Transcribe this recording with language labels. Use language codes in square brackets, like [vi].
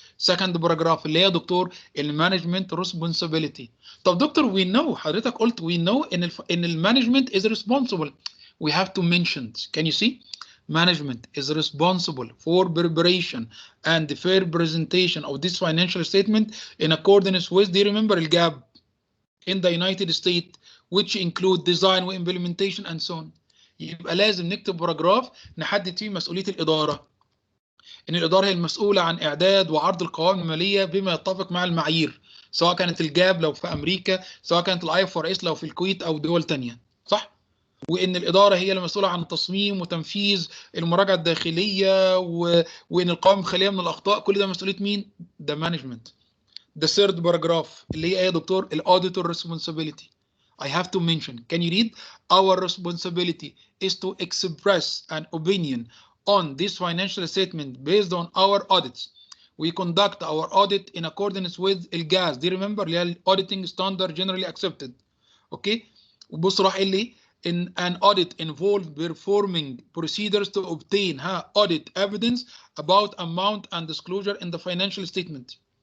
[en] Second paragraph [ar] اللي هي دكتور المانجمنت responsibility. طب دكتور [en] we know [ar] حضرتك قلت [en] we know ان المانجمنت is responsible. We have to mention. Can you see? Management is responsible for preparation and the fair presentation of this financial statement in accordance with. Do you remember الجاب in the United States which include design و implementation and so on. [ar] يبقى لازم نكتب باراجراف نحدد فيه مسؤولية الإدارة. إن الإدارة هي المسؤولة عن إعداد وعرض القوائم المالية بما يتفق مع المعايير سواء كانت الجاب لو في أمريكا سواء كانت IFRS لو في الكويت أو دول تانية صح؟ وإن الإدارة هي المسؤولة عن تصميم وتنفيذ المراجعة الداخلية وإن القوائم خالية من الأخطاء كل ده مسؤولية مين؟ ده مانجمنت. [en] The third paragraph [ar] اللي هي ايه يا دكتور؟ الauditor responsibility. [en] I have to mention. Can you read? Our responsibility is to express an opinion on this financial statement based on our audits. We conduct our audit in accordance with الجاز. Do you remember اللي هي auditing standard generally accepted. Okay. [ar] وبص راح اللي [en] in an audit involved performing procedures to obtain audit evidence about amount and disclosure in the financial statement.